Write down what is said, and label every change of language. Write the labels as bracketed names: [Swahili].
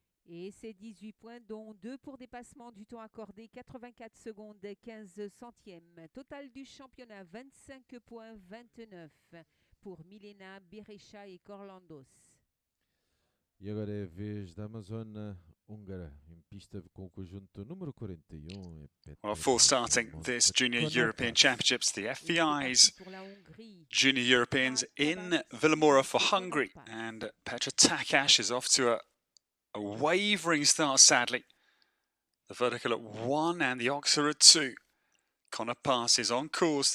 [French] Et c'est 18 points, dont 2 pour dépassement du temps accordé, 84 secondes 15 centièmes. Total du championnat, 25 points 29 pour Milena Beresha e Korlandos. [Portuguese] E agora é a vez da Amazônia húngara, em pista com o conjunto número 41. [English] Well, for starting this Junior European Championships, the FEI's Junior Europeans in Villamoura for Hungary. And Petra Takash is off to a wavering start, sadly. The vertical at 1 and the Oxer at 2. Connor Pass is on course.